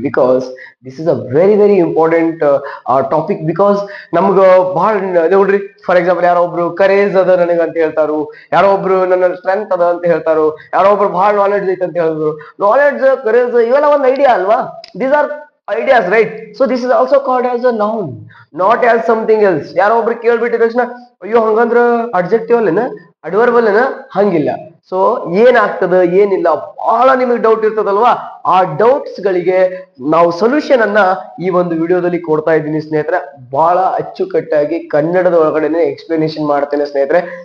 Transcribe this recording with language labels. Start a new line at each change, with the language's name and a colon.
English: Because this is a very important topic.
Kannada: Because ನಮ್ಗ ಬಹಳ ನೋಡ್ರಿ ಫಾರ್ ಎಕ್ಸಾಂಪಲ್ ಯಾರೋ ಒಬ್ರು ಕರೇಜ್ ಅದ ನನಗೆ ಅಂತ ಹೇಳ್ತಾರು, ಯಾರೋ ಒಬ್ರು ನನ್ನ ಸ್ಟ್ರೆಂತ್ ಅದ ಅಂತ ಹೇಳ್ತಾರು, ಯಾರೋ ಒಬ್ರು ಬಹಳ ನಾಲೆಡ್ಜ್ ಐತೆ ಅಂತ ಹೇಳಿದ್ರು. ನಾಲೆಡ್ಜ್ ಕರೇಜ್ ಇವೆಲ್ಲ ಒಂದು ಐಡಿಯಾ ಅಲ್ವಾ.
English: These are ideas right. So this is also called as a noun not as something else.
Kannada: ಯಾರೋ ಒಬ್ರು ಕೇಳ್ಬಿಟ್ಟಿದ ತಕ್ಷಣ ಅಯ್ಯೋ ಹಂಗಂದ್ರ ಅಡ್ಜೆಕ್ಟಿವ್ ಅಲ್ಲೇನ ಅಡ್ವರ್ಬ್ ಅಲ್ಲೇನ ಹಂಗಿಲ್ಲ. ಸೊ ಏನಾಗ್ತದ ಏನಿಲ್ಲ ಬಹಳ ನಿಮಗೆ ಡೌಟ್ ಇರ್ತದಲ್ವಾ. ಆ ಡೌಟ್ಸ್ ಗಳಿಗೆ ನಾವು ಸೊಲ್ಯೂಷನ್ ಅನ್ನ ಈ ಒಂದು ವಿಡಿಯೋದಲ್ಲಿ ಕೊಡ್ತಾ ಇದ್ದೀನಿ ಸ್ನೇಹಿತರೆ. ಬಹಳ ಅಚ್ಚುಕಟ್ಟಾಗಿ ಕನ್ನಡದ ಒಳಗಡೆನೆ ಎಕ್ಸ್ಪ್ಲನೇಷನ್ ಮಾಡ್ತೇನೆ ಸ್ನೇಹಿತರೆ.